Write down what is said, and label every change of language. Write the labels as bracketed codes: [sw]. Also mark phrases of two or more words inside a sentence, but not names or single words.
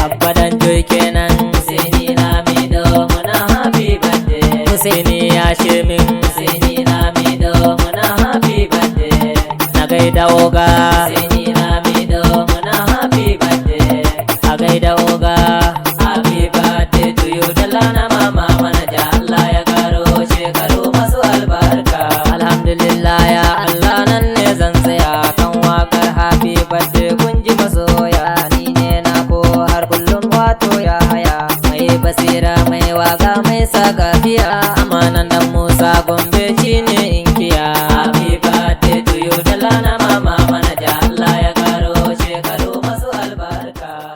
[ha] Abba Danjoy kenan. Sai ni Lamido, muna [en] happy birthday. [ha] Husaini ya shemin. Sai ni Lamido, muna [en] happy birthday. [ha] Na gaida oga. Sai ni Lamido, muna [en] happy birthday. [ha] A gaida oga. [en] Happy birthday to you, [ha] Dallana Mama Manaja. Allah ya karo shekaru masu albarka. Alhamdulillah ya Allah, nan ne zan tsaya kan wakar [en] happy birthday. [ha] Kun ji masoya, ni ne na ko har kullum, wato ya haya. Mai basira, mai waka, mai sagafiya. Amanan dan Musa Gombe shi ne inkiya. [en] Happy birthday to you, [ha] Dallana Mama Manaja. Allah ya karo shekaru masu albarka.